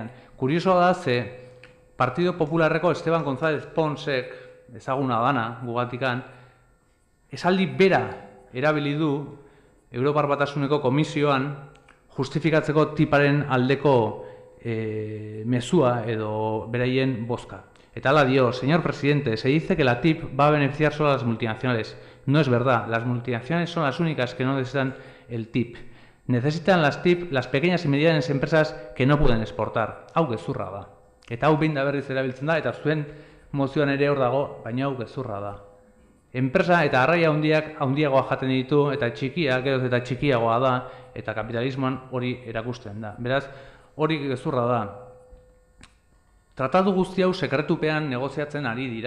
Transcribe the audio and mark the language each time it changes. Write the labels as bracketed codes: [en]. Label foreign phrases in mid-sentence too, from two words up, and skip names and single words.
[eu] Kuriosoa da, ze Partido Popularreko Esteban González Ponsek, ezaguna dana, gugatikan, esaldi bera erabili du Europar Batasuneko komisioan justifikatzeko tiparen aldeko mezua edo beraien bozka. Eta hala dio, [es] señor presidente, se dice que la TIP va a beneficiar solo a las multinacionales. No es verdad, las multinacionales son las únicas que no necesitan el TIP. Necesitan las TIP las pequeñas y medianas empresas que no pueden exportar. [eu] Hau gezurra da. Eta hau behin da berriz erabiltzen da, eta zuen mozioan ere hor dago, baina hau gezurra da. Enpresa eta arraia handiagoa jaten ditu, eta txikia, geroz eta txikiagoa da, eta kapitalismoan hori erakusten da. Beraz, hori gezurra da. Tratatu guzti hau sekretupean negoziatzen ari dira.